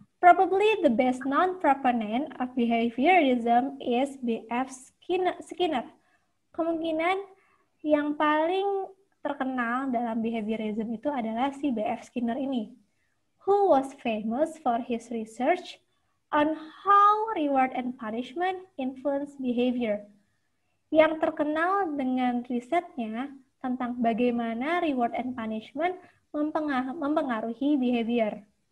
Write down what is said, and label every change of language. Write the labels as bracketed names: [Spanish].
[English] Probably the best known proponent of behaviorism is B.F. Skinner. [Indonesian] Kemungkinan yang paling terkenal dalam behaviorism itu adalah si B.F. [English] Skinner ini, who was famous for his research on how reward and punishment influence behavior. [Indonesian] Yang terkenal dengan risetnya tentang bagaimana reward and punishment mempengaruhi behavior.